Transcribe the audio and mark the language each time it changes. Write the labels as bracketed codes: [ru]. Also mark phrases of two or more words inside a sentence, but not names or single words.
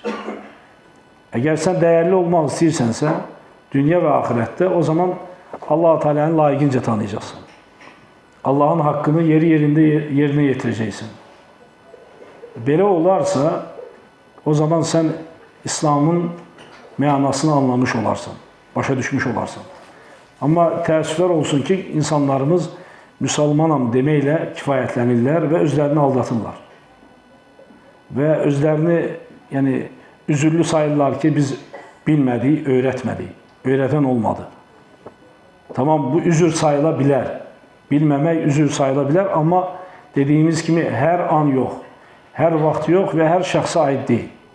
[tr] Eğer sen değerli olmak istiyorsansa dünya ve ahirette o zaman Allah-u Teala'nı layıkınca tanıyacaksın. Allah'ın hakkını yerine getireceksin. Böyle olarsa o zaman sen İslam'ın mənasını anlamış olarsın, başa düşmüş olarsın. [az] Ama təəssüflər olsun ki, insanlarımız Müslümanam deməklə kifayətlənirlər və özlərini aldatırlar. Və özlərini yəni üzürlü sayırlar ki, biz bilmədik, öyrətmədik, öyrədən olmadı. Tamam, bu üzür sayıla bilər. Bilməmək üzür sayıla bilər, amma dediyimiz kimi hər an yox, hər vaxt yox və hər şəxsə aid deyil.